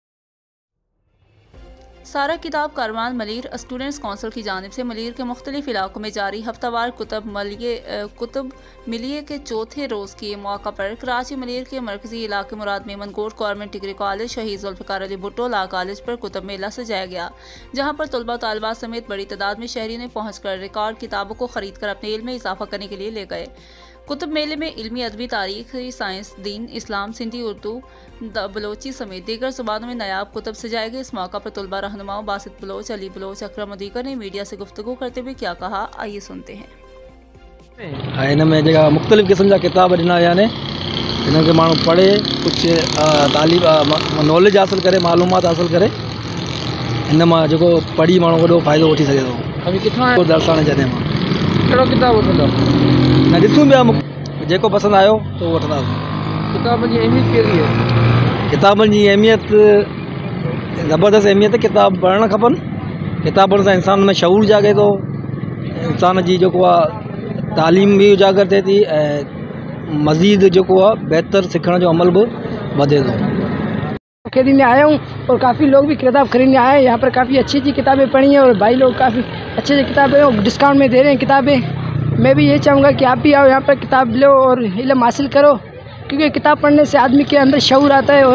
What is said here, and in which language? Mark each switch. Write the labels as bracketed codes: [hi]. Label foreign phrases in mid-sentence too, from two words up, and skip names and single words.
[ur] سارا کتاب کاروان ملیر اسٹوڈنٹس کونسل کی جانب سے ملیر کے مختلف علاقوں میں جاری ہفتہ وار کتب ملیے کے چوتھے روز کے موقع پر کراچی ملیر کے مرکزی علاقے مراد میمن کوٹ گورنمنٹ ڈگری کالج شہید ذوالفقار علی بھٹو لاء کالج پر کتب میلہ سجایا گیا، جہاں پر طلبہ طالبات سمیت بڑی تعداد میں شہری نے پہنچ کر ریکارڈ کتابوں کو خرید کر اپنے علم میں اضافہ کرنے کے لیے لے گئے. کتب میلے میں علمی، ادبی، تاریخی، سائنس، دین، اسلام، سندھی، اردو، بلوچی سمیت دیگر زبانوں میں نایاب کتب سجائے گئے. اس موقع پر طلبہ رہنماؤں باسط بلوچ، علی بلوچ، اکرم اور دیگر نے میڈیا سے گفتگو کرتے ہوئے کیا کہا، آئیے سنتے ہیں. [sd] इन में जेका मुख़्तलिफ़ क़िस्म जा किताब ॾिना विया आहिनि, हिन खे माण्हू पढ़े कुझु तालीम नॉलेज हासिल करे, मालूमात हासिल करे, हिन मां जेको पढ़ी माण्हू वॾो फ़ाइदो वठी सघे थो। अभी किथां दर्शाने जॾहिं मां कहिड़ो किताब वठंदो न ॾिसूं पिया, जेको पसंदि आयो त उहो वठंदासीं। किताबनि जी अहमियत कहिड़ी आहे? किताबनि जी अहमियत ज़बरदस्त अहमियत। किताब पढ़णु खपनि। किताबनि सां इंसान में शऊर जागे थो, इंसान जी जेको आहे तालीम भी उजागर थिए थी ऐं मज़ीद जेको आहे बहितर सिखण जो अमल भी वधे थो। [ur] خریدنے آیا ہوں اور کافی لوگ بھی کتاب خریدنے آئے ہیں. یہاں پر کافی اچھی اچھی کتابیں پڑھی ہیں اور بھائی لوگ کافی اچھی اچھی کتابیں ڈسکاؤنٹ میں دے رہے ہیں کتابیں. میں بھی یہ چاہوں گا کہ آپ بھی آؤ یہاں پر کتاب لو اور علم حاصل کرو، کیونکہ کتاب پڑھنے سے آدمی کے اندر شعور آتا ہے.